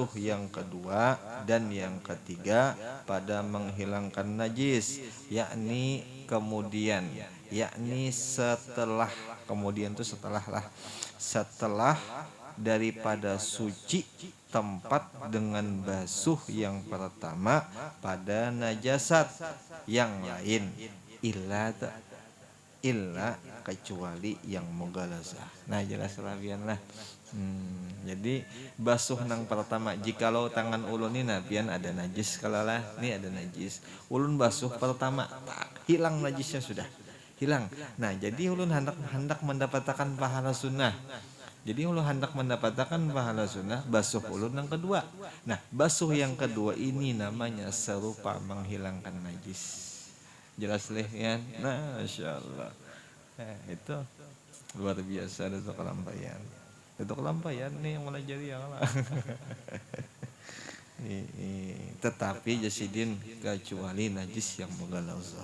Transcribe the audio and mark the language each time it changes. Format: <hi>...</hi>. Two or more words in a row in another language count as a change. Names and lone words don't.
<id>yang kedua dan yang ketiga pada menghilangkan najis, yakni kemudian, yakni setelah, kemudian itu setelah daripada suci tempat dengan basuh yang pertama pada najasat yang lain, illa kecuali yang mughalazah.</id> <bjn>Nah jelas labian lah. Jadi basuh nang pertama, jikalau tangan ulun ini nabian ada najis kalalah, ini ada najis, ulun basuh pertama hilang najisnya sudah hilang. Nah jadi ulun hendak mendapatkan pahala sunnah. Jadi ulun hendak mendapatkan pahala sunnah basuh ulun yang kedua. Nah basuh yang kedua ini namanya serupa menghilangkan najis. Jelas leh ya. Nah, insyaallah. Itu luar biasa itu kelampaian. Itu kelampaian nih yang mulai jadi ya lah. Tetapi Jasidin kecuali najis yang mughalazah.</bjn>